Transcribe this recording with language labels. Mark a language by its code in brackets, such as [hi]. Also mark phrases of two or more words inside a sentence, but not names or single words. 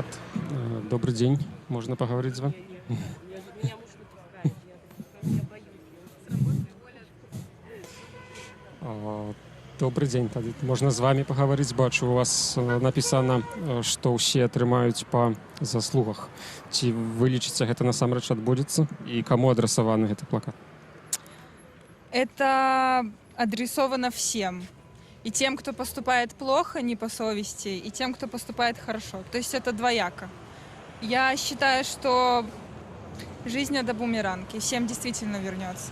[be] Добрый дзень, можна пагаварыць з вами? Добрый дзень, тады можна з вами пагаварыць. Бачу, у вас напісана, што ўсе атрымаюць па заслугах. Ці вы лічыце, гэта насамрэч адбудзецца? І каму адрасаваны гэты плакат? [ru] Это адресовано всем. И тем, кто поступает плохо, не по совести, и тем, кто поступает хорошо. То есть это двояко. Я считаю, что жизнь — это бумеранг, и всем действительно вернется.